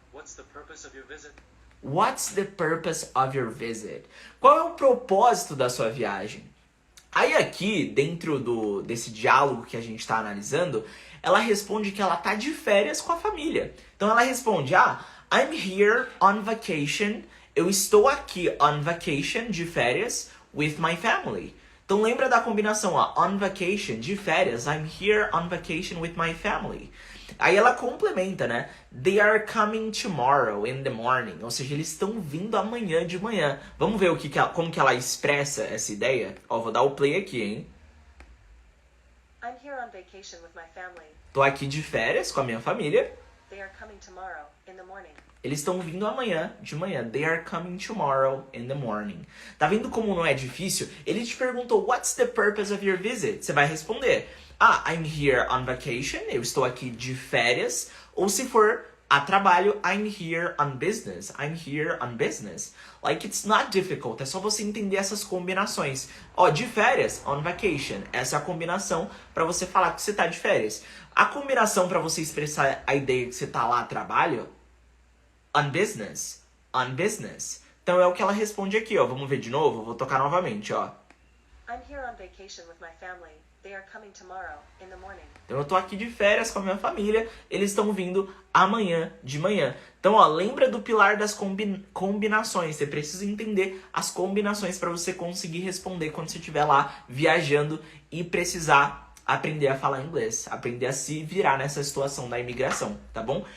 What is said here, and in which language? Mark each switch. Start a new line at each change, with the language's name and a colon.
English: the purpose of your visit? What's the purpose of your visit?
Portuguese: Qual é o propósito da sua viagem? Aí aqui, dentro desse diálogo que a gente está analisando, ela responde que ela tá de férias com a família. Então ela responde,
English: I'm here on vacation.
Portuguese: Eu estou aqui
English: on vacation,
Portuguese: de férias,
English: with my family.
Portuguese: Então lembra da combinação, ó,
English: on vacation,
Portuguese: de férias,
English: I'm here on vacation with my family.
Portuguese: Aí ela complementa, né?
English: They are coming tomorrow in the morning.
Portuguese: Ou seja, eles estão vindo amanhã de manhã. Vamos ver como que ela expressa essa ideia? Ó, vou dar o play aqui, hein?
English: I'm here on vacation with my family.
Portuguese: Tô aqui de férias com a minha família.
English: They are coming tomorrow in the morning.
Portuguese: Eles estão vindo amanhã de manhã.
English: They are coming tomorrow in the morning.
Portuguese: Tá vendo como não é difícil? Ele te perguntou,
English: what's the purpose of your visit?
Portuguese: Você vai responder,
English: I'm here on vacation.
Portuguese: Eu estou aqui de férias. Ou se for a trabalho,
English: I'm here on business. I'm here on business. Like, it's not difficult.
Portuguese: É só você entender essas combinações. Ó, de férias,
English: on vacation.
Portuguese: Essa é a combinação para você falar que você tá de férias. A combinação para você expressar a ideia que você tá lá a trabalho,
English: on business. On business.
Portuguese: Então é o que ela responde aqui, ó. Vamos ver de novo? Vou tocar novamente, ó.
English: I'm here on vacation with my family. They are coming tomorrow in the morning.
Portuguese: Então eu tô aqui de férias com a minha família, eles estão vindo amanhã de manhã. Então, ó, lembra do pilar das combinações. Você precisa entender as combinações para você conseguir responder quando você estiver lá viajando e precisar aprender a falar inglês, aprender a se virar nessa situação da imigração, tá bom?